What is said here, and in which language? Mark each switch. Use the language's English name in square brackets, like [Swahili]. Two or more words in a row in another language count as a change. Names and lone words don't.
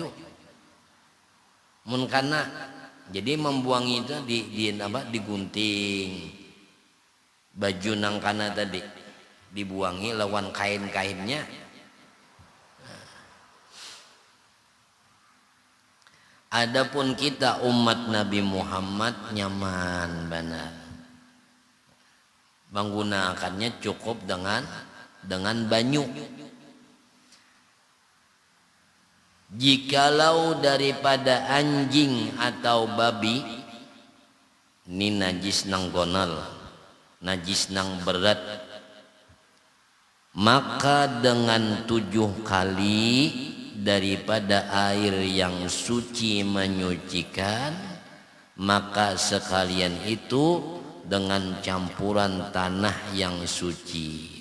[Banjar] Mun kana jadi membuang itu digunting baju nang kana tadi. dibuangi lawan kain-kainnya. Adapun kita umat Nabi Muhammad nyaman benar. Menggunakannya cukup dengan banyu. [Indonesian] Jikalau daripada anjing atau babi ini [Banjar] najis nang gonal, najis nang berat, [Indonesian] maka dengan 7 kali daripada air yang suci menyucikan, maka sekalian itu dengan campuran tanah yang suci.